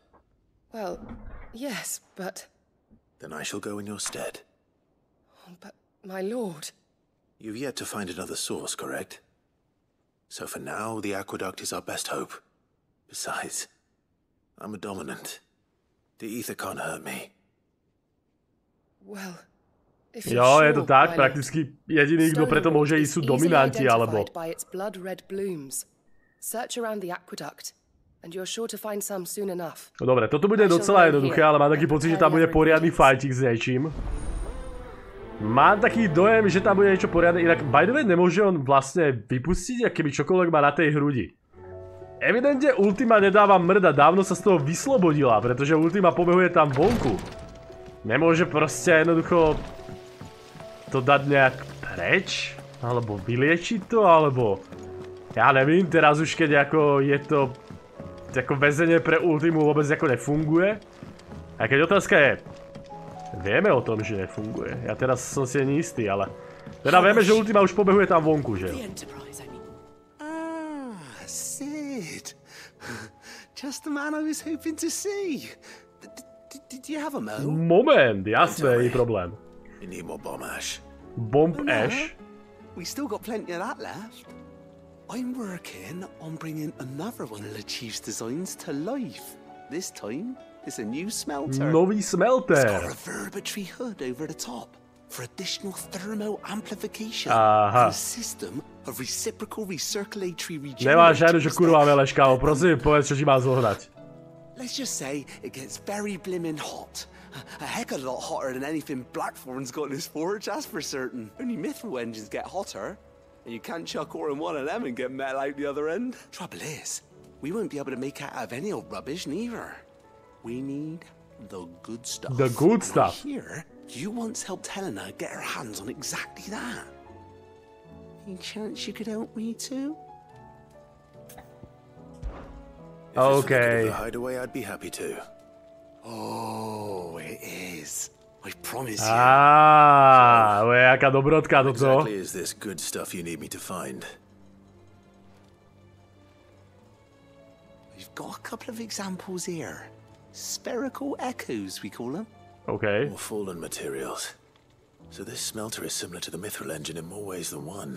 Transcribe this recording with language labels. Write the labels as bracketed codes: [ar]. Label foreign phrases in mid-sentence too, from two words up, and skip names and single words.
[en] Well, yes, but... Then I shall go in your stead. But, my lord... You've yet to find another source, correct? So for now, the aqueduct is our best hope. Besides, I'm a dominant. The ether can't hurt me. Well... [sk] Jo, je to tak, prakticky jediný, kto preto môže ísť, sú dominanti, alebo... [en] Search around the aqueduct. And you're sure to find some soon enough. [sk] No dobre, toto bude docela jednoduché, ale mám taký pocit, že tam bude poriadny fighting s niečím. Mám taký dojem, že tam bude niečo poriadne, inak [en] by the way [sk] nemôže on vlastne vypustiť, keby čokoľvek má na tej hrudi. Evidentne Ultima nedáva mrda, dávno sa z toho vyslobodila, pretože Ultima pobehuje tam vonku. Nemôže proste jednoducho to dať nejak preč? Alebo vyliečiť to, alebo... Ja nevím, teraz už keď ako je to... Ako väzenie pre Ultimu vôbec ako nefunguje. A keď otázka je... Vieme o tom, že nefunguje. Ja teraz som si ani istý, ale... Teda vieme, že Ultima už pobehuje tam vonku, že? [en] Sid. Just the man I was hoping to see. Did you have a mo? [sk] Moment, jasné, je problém. [en] You need more bomb ash. Bomb ash? We still got plenty of that left. I'm working on bringing another one of Chief's designs to life. This time, it's a new smelter. [sk] Nový smelter. [en] It's got a reverberatory hood over the top for additional thermo amplification and a system of reciprocal recirculatory regeneration. [sk] Nemáš žiadnu, čo kurva meleš, kámo. Prosím, povedz, čo ti má zohnať. [en] Let's just say it gets very blimmin' hot. A heck of a lot hotter than anything Blackthorn's got in his forge, that's for certain. Only mithril engines get hotter. And you can't chuck ore in one of them and get metal out the other end. Trouble is, we won't be able to make out of any old rubbish neither. We need the good stuff. The good stuff. Here, you once helped Helena get her hands on exactly that. Any chance you could help me too? Okay. If it's a hideaway, I'd be happy to. Oh, it is. I promise you. [sk] Jaká dobrotka toto. [en] Exactly is this good stuff you need me to find? We've got a couple of examples here. Spherical echoes, we call them. Okay. More fallen materials. So this smelter is similar to the mithril engine in more ways than one.